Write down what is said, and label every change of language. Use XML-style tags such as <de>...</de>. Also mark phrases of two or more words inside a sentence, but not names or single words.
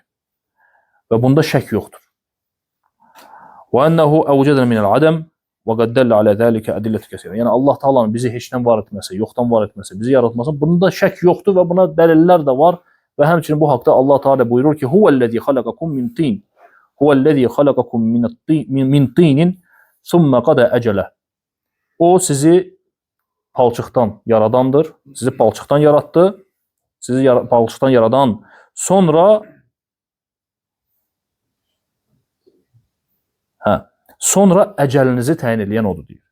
<az>Və bunda şək yoxdur.</az> <ar>وأنه أوجدنا من العدم وقد دل على ذلك أدلة كثيرة.</ar> <az>Yəni Allah Taala'nın bizi heçdən var etməsi, yoxdan var etməsi, bizi yaratması, bunda şək yoxdur və buna dəlillər də var. Və həmçinin bu haqda Allah Teala buyurur ki,</az> <ar>هو الذي خلقكم من طين. هو الذي خلقكم من طين ثم قضى أجلا.</ar> <az>O sizi palçıqdan yaradandır. Sizi palçıqdan yaratdı. Sizi palçıqdan yaradan sonra əcəlinizi təyin edən odur deyir.</az>